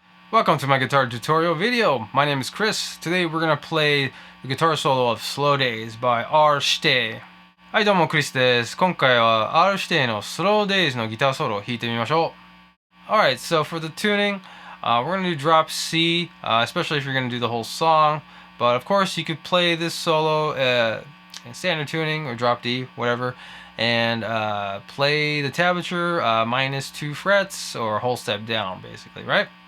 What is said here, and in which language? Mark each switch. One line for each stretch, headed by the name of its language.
English: Welcome to my guitar tutorial video. My name is Chris. Today we're gonna play the guitar solo of Slow Days by R-Shitei.
Japanese: はい、どうもクリスです。今回は R-Shitei の Slow Days のギターソロを弾いてみましょう。
English: Alright, so for the tuning, we're gonna do drop C, especially if you're gonna do the whole song. But of course, you could play this solo in standard tuning or drop D, whatever, and play the tablature minus 2 frets or a whole step down, basically, right?